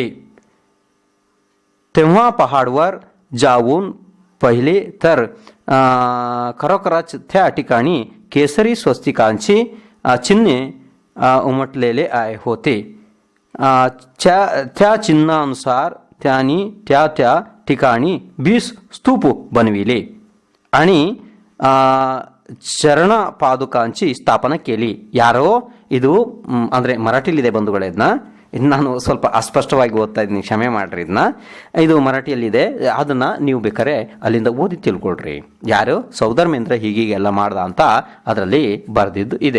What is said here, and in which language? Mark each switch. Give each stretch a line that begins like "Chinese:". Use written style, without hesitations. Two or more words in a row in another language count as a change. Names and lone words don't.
Marathi: तेव्हा पहाडवर जाऊन पहिले तर खरोखरच त्या ठिकाणी केसरी स्वस्तिकांचे चिन्हे उमटलेले होते. त्या चिन्हानुसार त्यांनी त्या ठिकाणी 20 स्तूप बनविले आणि चरण पादुकांची स्थापन केली.
Kannada: ಯಾರೋ ಇದು ಅಂದರೆ ಮರಾಠಿಲಿದೆ ಬಂಧುಗಳೇ. ಇದನ್ನ ನಾನು ಸ್ವಲ್ಪ ಅಸ್ಪಷ್ಟವಾಗಿ ಓದ್ತಾ ಇದ್ದೀನಿ, ಕ್ಷಮೆ ಮಾಡ್ರಿ. ಇದು ಮರಾಠಿಯಲ್ಲಿದೆ, ಅದನ್ನು ನೀವು ಬೇಕಾದ್ರೆ ಅಲ್ಲಿಂದ ಓದಿ ತಿಳ್ಕೊಳ್ರಿ. ಯಾರು ಸೌಧರ್ಮೇಂದ್ರ ಹೀಗೀಗೆಲ್ಲ ಮಾಡ್ದ ಅಂತ ಅದರಲ್ಲಿ ಬರೆದಿದ್ದು ಇದೆ.